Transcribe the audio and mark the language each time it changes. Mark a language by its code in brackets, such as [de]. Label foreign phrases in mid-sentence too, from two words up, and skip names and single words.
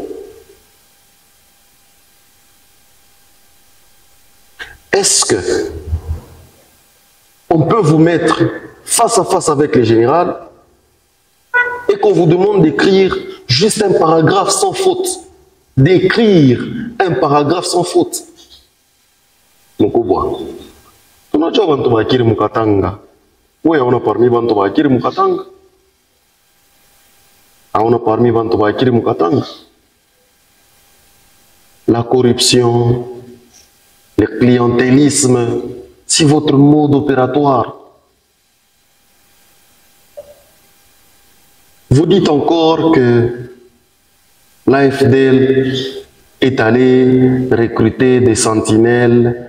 [fr] Est-ce que on peut vous mettre face à face avec le général et qu'on vous demande d'écrire juste un paragraphe sans faute? D'écrire un paragraphe sans faute. [sw] Mukubwa, tunajua bantu bakiri mukatanga. Wewe hauna parmi bantu bakiri mukatanga? Hauna parmi bantu bakiri mukatanga? [fr] La corruption, le clientélisme, c'est votre mode opératoire. Vous dites encore que l'AFDL est allé recruter des sentinelles.